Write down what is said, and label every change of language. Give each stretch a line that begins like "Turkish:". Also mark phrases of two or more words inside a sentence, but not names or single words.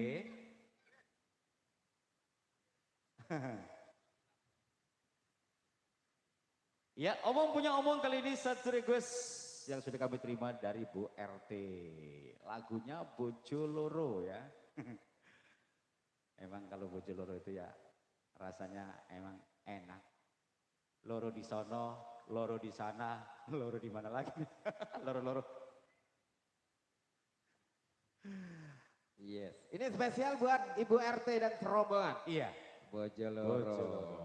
Indonesian: Ya, punya omong kali ini satu request yang sudah kami terima dari Bu RT. Lagunya Bojoloro ya. Emang kalau Bojoloro itu ya rasanya emang enak. Loro di sono, loro di sana, loro di mana lagi? Loro-loro. Yes. Ini spesial buat Ibu RT dan serombongan. Iya. Bojoloro.